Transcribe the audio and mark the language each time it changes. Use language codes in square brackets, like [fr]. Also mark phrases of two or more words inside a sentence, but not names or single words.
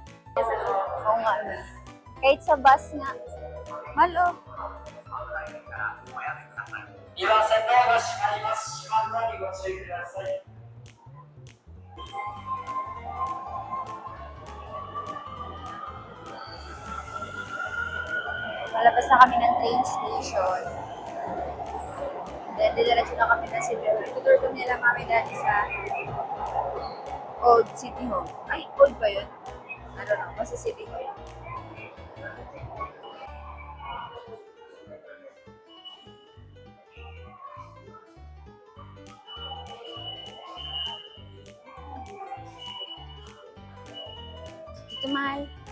[tl] Oo nga, ano. Kahit sa bus nga. Malo. [ja] 2番線ドアが閉まります。閉まるのにご注意ください。 [tl] Malabas na kami ng train station. Then, didiretso na kami ng City Hall. Itutur kami nila mami dati sa Old City Hall. Ay, old ba yun? [en] I don't know. [tl] Basta City Hall. Dito, mahal.